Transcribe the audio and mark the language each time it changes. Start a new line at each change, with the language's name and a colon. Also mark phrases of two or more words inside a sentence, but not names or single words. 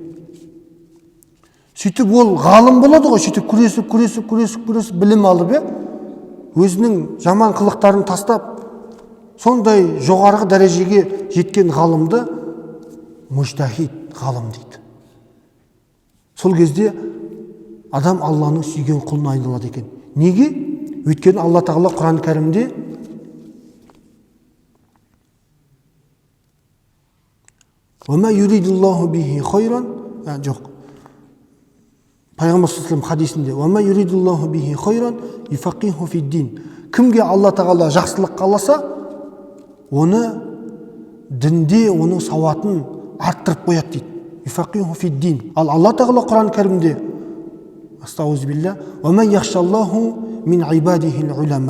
Kazakh: Сөйтіп ол ғалым болады ғой, сөйтіп күресіп білім алып, өзінің жаман қылықтарын тастап, сондай жоғарғы дәрежеге жеткен ғалымды мужтахид ғалым дейді. Сол кезде адам Алланың сүйген құлына айналады екен. Неге? Өйткені Алла Тағала Құран кәрімде
Arabic: «وما يرد الله به خيرا»
Kazakh: жоқ. Пайғамбар саллаллаху хадисінде
Arabic: «وما يرد الله به خيرا يفقهه في الدين».
Kazakh: Кімге Алла Тағала жақсылық қаласа, оны дінде оның сауатын арттырып қояды дейді.
Arabic: يفقهه في الدين.
Kazakh: Ал Алла Тағала Құран кәрімде астағфируллах
Arabic: «وما يخشى الله من عباده العلماء».